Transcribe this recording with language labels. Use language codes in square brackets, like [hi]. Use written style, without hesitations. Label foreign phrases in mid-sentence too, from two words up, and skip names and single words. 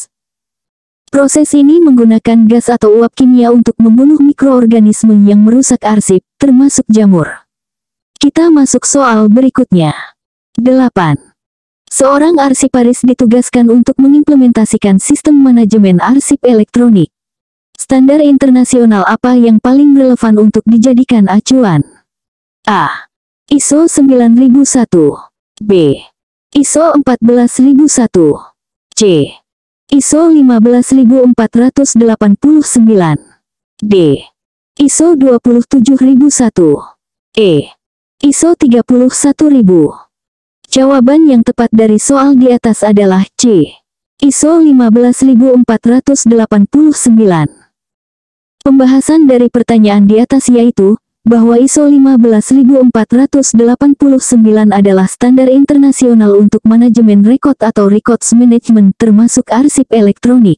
[id] Proses ini menggunakan gas atau uap kimia untuk membunuh mikroorganisme yang merusak arsip, termasuk jamur. Kita masuk soal berikutnya. 8. Seorang arsiparis ditugaskan untuk mengimplementasikan sistem manajemen arsip elektronik. Standar internasional apa yang paling relevan untuk dijadikan acuan? A. ISO 9001. B. ISO 14001. C. ISO 15489. D. ISO 27001. E. ISO 31000. Jawaban yang tepat dari soal di atas adalah C. ISO 15489. Pembahasan dari pertanyaan di atas yaitu, bahwa ISO 15489 adalah standar internasional untuk manajemen rekod atau [en] records management [id] termasuk arsip elektronik.